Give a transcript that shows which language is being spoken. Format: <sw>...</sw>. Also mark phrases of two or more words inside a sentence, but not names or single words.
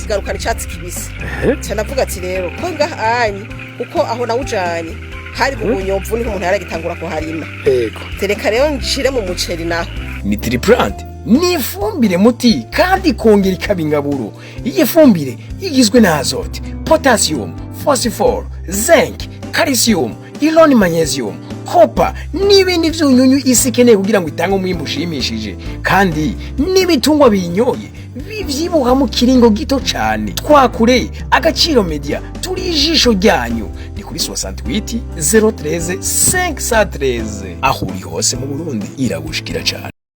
<rn>navuga ati rero ko ngahanye uko aho nawujanye hari mu bunyomvu niho umuntu yaragitangura ko harima. Yego tereka rero nshire mu muceri naho ni triplant, ni ifumbire muti kandi kongera ikabingaburo. Iyi fumbire igizwe na</rn> <fr>azote, potassium, phosphore,</fr> <en>zinc, calcium, iron, magnesium, copper</en> <rn>n'ibindi vyunyunyu isi keneye kugira ngo itange umwimbo ushimishije, kandi n'ibitungwa binyoye bivyibuha mu kiringo gito cyane. Twakure Agaciro Media turi ijisho ryanyu, ni kuri 68 013 513. Aho uri hose mu Burundi iragushikira cyane.</rn>